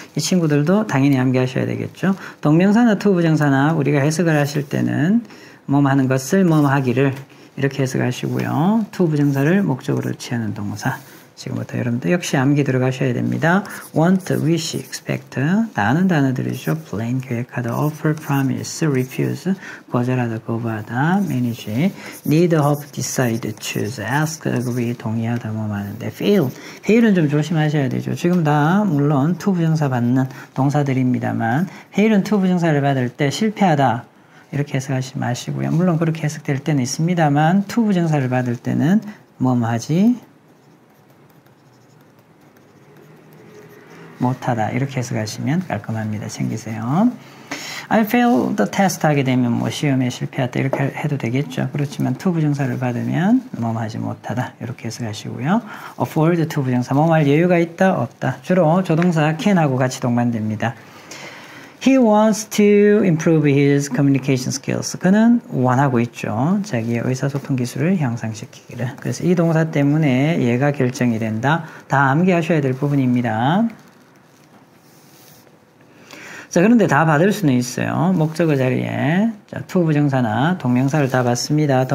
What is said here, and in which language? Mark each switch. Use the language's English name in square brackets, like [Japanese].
[Korean] 이 친구들도 당연히 암기하셔야 되겠죠. 동명사나 to 부정사나 우리가 해석을 하실 때는 뭐뭐 하는 것을 뭐뭐 하기를 이렇게 해석하시고요. to 부정사를 목적으로 취하는 동사. 지금부터 여러분들 역시 암기 들어가셔야 됩니다. want, wish, expect 다 아는 단어들이죠. plan, 계획하다, offer, promise, refuse, 거절하다, 거부하다, manage, need, hope, decide, choose, ask, agree, 동의하다, 뭐 많은데 fail은 좀 조심하셔야 되죠. 지금 다 물론 to 부정사 받는 동사들입니다만 fail은 to 부정사를 받을 때 실패하다 이렇게 해석하지 마시고요. 물론 그렇게 해석될 때는 있습니다만 to 부정사를 받을 때는 뭐뭐 하지? 못하다 이렇게 해석하시면 깔끔합니다. 챙기세요. I failed the test 하게 되면 뭐 시험에 실패했다 이렇게 해도 되겠죠. 그렇지만 to 부정사를 받으면 뭐뭐 하지 못하다 이렇게 해석하시고요. afford to 부정사 뭐뭐 할 여유가 있다 없다 주로 조동사 can하고 같이 동반됩니다. [English] He wants to improve his communication skills. [Korean] 그는 원하고 있죠. 자기의 의사소통 기술을 향상시키기를. 그래서 이 동사 때문에 얘가 결정이 된다. 다 암기하셔야 될 부분입니다. 자, 그런데 다 받을 수는 있어요. 목적어 자리에 자, to 부정사나 동명사를 다 받습니다.